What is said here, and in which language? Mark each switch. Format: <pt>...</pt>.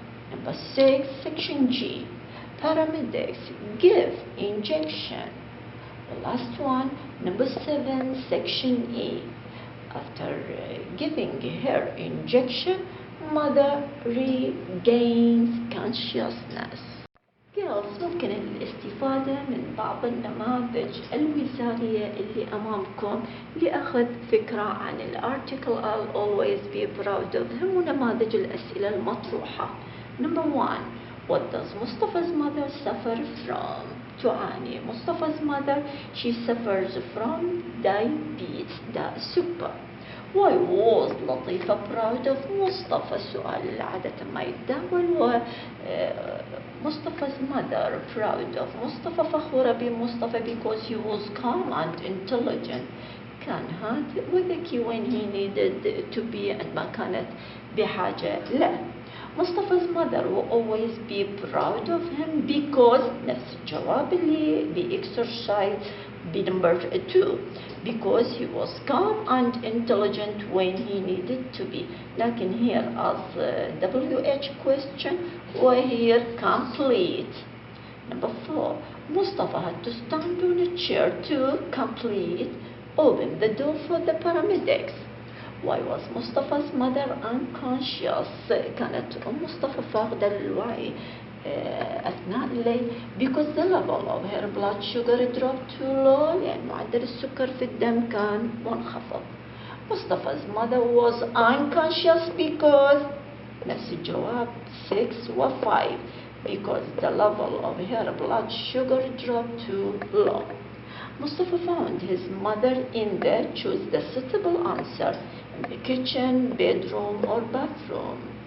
<en>Number 6. Section G. Paramedics give injection. The last one, number 7, Section E. After giving her injection, mother regains consciousness.</en> <ar>Girls, ممكن الاستفادة من بعض النماذج الوزارية اللي أمامكم لأخذ فكرة عن الارتكل</ar> <en>I'll always be proud of them</en> <ar>ونماذج الأسئلة المطروحة.</ar> <en>Number 1. What does Mustafa's mother suffer from?</en> <ar>تعاني.</ar> <en>Mustafa's mother, she suffers from diabetes,</en> <ar>داء السكر.</ar> <en>Why was Latifa proud of Mustafa?</en> <ar>السؤال اللي عادة ما يتداول.</ar> <en>و Mustafa's mother proud of Mustafa,</en> <ar>فخورة بمصطفى</ar> <en>because he was calm and intelligent.</en> <ar>كان هادئ وذكي</ar> <en>when he needed to be</en> <ar>عندما كانت بحاجة له.</ar> <en>Mustafa's mother will always be proud of him because</en> <ar>نفس الجواب اللي</ar> <en>بexercise بنمبر 2 because he was calm and intelligent when he needed to be. لكن here as WH question وhere complete. Number 4. Mustafa had to stand on a chair to complete open the door for the paramedics. Why was Mustafa's mother unconscious?</en> <ar>كانت مصطفى فاقدة للوعي أثناء الليل</ar> <en>because the level of her blood sugar dropped too low</en> <ar>لأن معدل السكر في الدم كان منخفض.</ar> <en>Mustafa's mother was unconscious because</en> <ar>نفس الجواب</ar> <en>6 و 5 because the level of her blood sugar dropped too low. Mustafa found his mother in the choose the suitable answer in the kitchen, bedroom or bathroom.</en>